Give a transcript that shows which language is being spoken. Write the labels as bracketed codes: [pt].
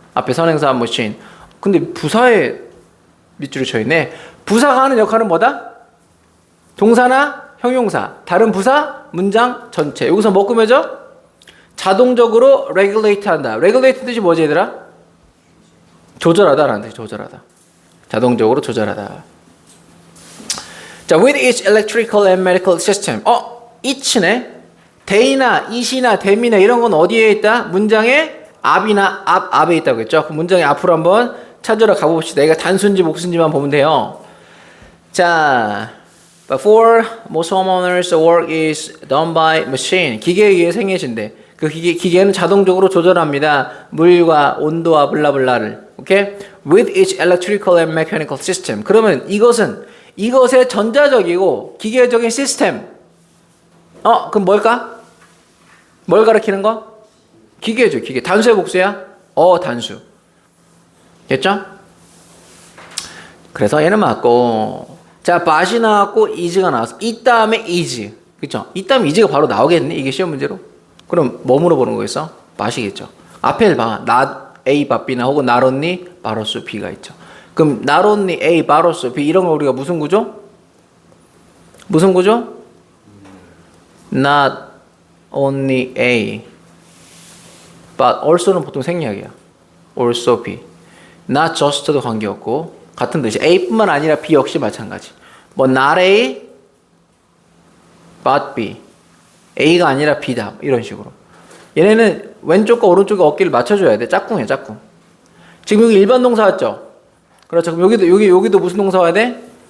[ko] 앞에 선행사, machine. 근데 부사에 밑줄이 쳐있네. 부사가 하는 역할은 뭐다? 동사나 형용사. 다른 부사, 문장 전체. 여기서 뭐 꾸며져? 자동적으로 regulate 한다. regulate 뜻이 뭐지, 얘들아? 조절하다 라는 뜻이 조절하다. 자동적으로 조절하다. [en] 자, with each electrical and medical system. [ko] each네. they나 it이나 them이나 이런 건 어디에 있다? 문장의 앞이나 앞에 있다고 했죠. 그 문장의 앞으로 한번 찾으러 가봅시다. 이거 단순지 복순지만 보면 돼요. [en] 자, but for most homeowners, the work is done by machine. [ko] 기계에 의해 생겨진대. 그 기계는 자동적으로 조절합니다. 물과 온도와 블라블라를. 오케이? [en] With each electrical and mechanical system. [ko] 그러면 이것의 전자적이고 기계적인 시스템. 그럼 뭘까? 뭘 가리키는 거? 기계죠, 기계. 단수의 복수야? 단수. 됐죠? 그래서 얘는 맞고. 자, but이 나왔고 is가 나왔어. 이 다음에 is. 그쵸? 이 다음에 is가 바로 나오겠네, 이게 시험 문제로. 그럼 뭐 물어보는 거겠어? but이겠죠. 앞에 봐. [en] not A, but B [ko] 나 혹은 [en] not only, but also B [ko] 가 있죠. 그럼 [en] not only A, but also B [ko] 이런 거 우리가 무슨 구조? 무슨 구조? [en] Not only A, but also는 [ko] 보통 생략이야. [en] also B. [ko] not just도 관계없고 같은 뜻이 A뿐만 아니라 B 역시 마찬가지. 뭐 [en] not A but B. [ko] A가 아니라 B다. 이런 식으로. 얘네는 왼쪽과 오른쪽의 어깨를 맞춰줘야 돼. 짝꿍이야, 짝꿍. 지금 여기 일반 동사 왔죠? 그렇죠. 그럼 여기도 무슨 동사 와야 돼?